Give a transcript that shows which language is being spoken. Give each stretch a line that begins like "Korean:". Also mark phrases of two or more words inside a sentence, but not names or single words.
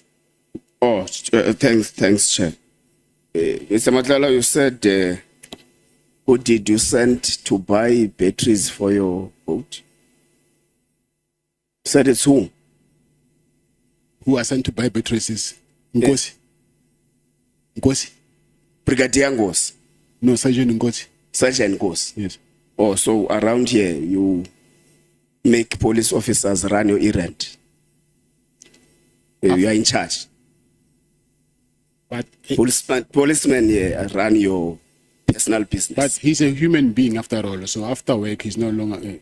English: Oh, thanks, Chair. Mr. Matlala, you said, who did you send to buy batteries for your boat? You said it's who? Who I sent to buy batteries is Kgosi. Kgosi. Brigadier Kgosi? No, Sergeant Kgosi. Sergeant Kgosi? Yes. Oh, so around here, you make police officers run your errand? You are in charge. But Policemen run your personal business. But he's a human being after all. So after work, he's no longer.